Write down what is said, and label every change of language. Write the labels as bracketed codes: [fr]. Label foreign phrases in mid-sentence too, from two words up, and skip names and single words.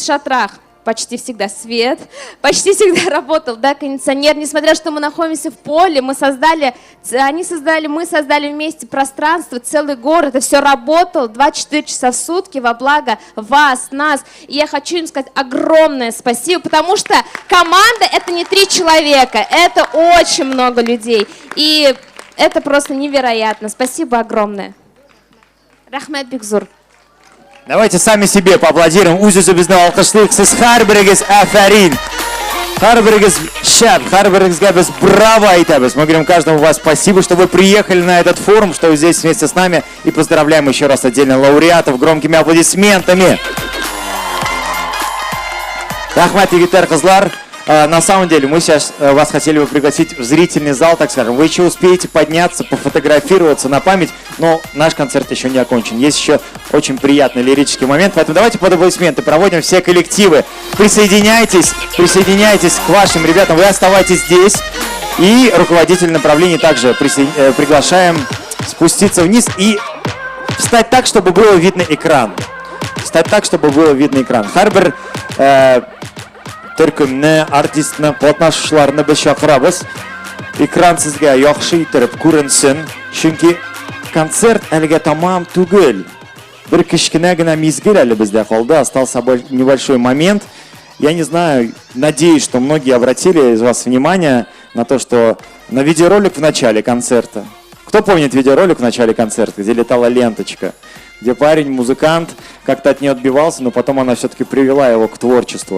[ru] шатрах почти всегда свет, почти всегда работал, да, кондиционер, несмотря что мы находимся в поле, мы создали вместе пространство, целый город, это все работало 24 часа в сутки во благо вас, нас, и я хочу им сказать огромное спасибо, потому что команда — это не 3 человека, это очень много людей, и это просто невероятно, спасибо огромное. [tt] Рахмет Бигзур. [ru] Давайте сами себе поаплодируем. [tt] Үз-үзебезне алкышлыйк. Сез һәрберегез афарин. Һәрберегез шәп, һәрберегезгә без браво әйтәбез. [ru] Мы говорим каждому вас спасибо, что вы приехали на этот форум, что вы здесь вместе с нами. И поздравляем еще раз отдельно лауреатов громкими аплодисментами. [tt] Рахмат, егетләр, кызлар. [ru] На самом деле, мы сейчас вас хотели бы пригласить в зрительный зал, так скажем. Вы еще успеете подняться, пофотографироваться на память, но наш концерт еще не окончен. Есть еще очень приятный лирический момент, поэтому давайте под аплодисменты проводим все коллективы. Присоединяйтесь к вашим ребятам, вы оставайтесь здесь. И руководитель направления также приглашаем спуститься вниз и встать так, чтобы было видно экран. [tt] Һәрбер төркемне, артистны, катнашучыларны без чакырабыз. Экран сезгә яхшы итеп күренсен, чөнки концерт әлегә тамам түгел. Бер кичкенә генә мизгел әле бездә калды, [ru] остался небольшой момент. Я не знаю, надеюсь, что многие обратили из вас внимание на то, что на видеоролик в начале концерта. Кто помнит видеоролик в начале концерта, где летала ленточка? Где парень, музыкант, как-то от нее отбивался, но потом она все-таки привела его к творчеству.